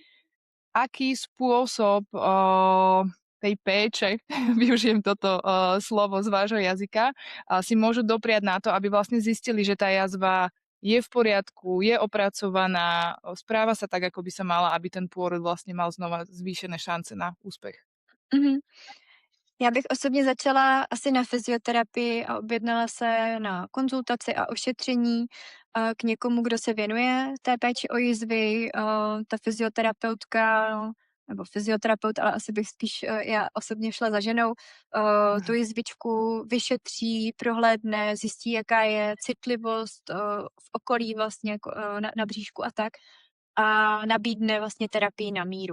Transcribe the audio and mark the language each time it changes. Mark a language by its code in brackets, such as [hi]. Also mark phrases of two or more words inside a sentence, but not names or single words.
[sk] Aký spôsob tej péče, využijem toto slovo z vášho jazyka, si môžu dopriať na to, aby vlastne zistili, že tá jazva je v poriadku, je opracovaná, správa sa tak, ako by sa mala, aby ten pôrod vlastne mal znova zvýšené šance na úspech. Mhm. [cs] Já bych osobně začala asi na fyzioterapii a objednala se na konzultaci a ošetření k někomu, kdo se věnuje té péči o jizvy. Ta fyzioterapeutka nebo fyzioterapeut, ale asi bych spíš já osobně šla za ženou, tu jizvičku vyšetří, prohlédne, zjistí, jaká je citlivost v okolí vlastně na bříšku a tak a nabídne vlastně terapii na míru.